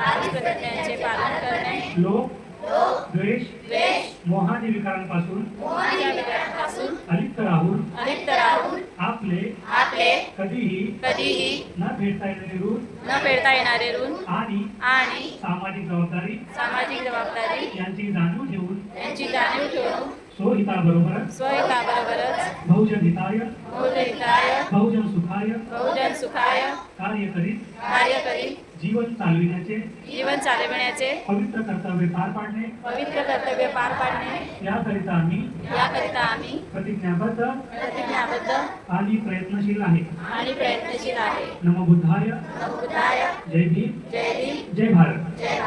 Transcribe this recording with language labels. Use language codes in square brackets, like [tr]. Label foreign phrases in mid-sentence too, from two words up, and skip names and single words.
[mr] लोभ द्वेष मोहादी विकारांपासून अलिप्त राहून आपले कधीही न फेडता येणारे ऋण आणि सामाजिक जबाबदारी यांची जाणीव ठेवून स्वहिताबरोबरच [pi] बहुजन हिताय बहुजन सुखाय [mr] कार्य करीत जीवन चालविण्याचे पवित्र कर्तव्य पार पाडणे याकरिता आम्ही प्रतिज्ञाबद्ध आणि प्रयत्नशील आहे. [pi] नमो बुद्धाय. [mr] जय भीम. जय भारत.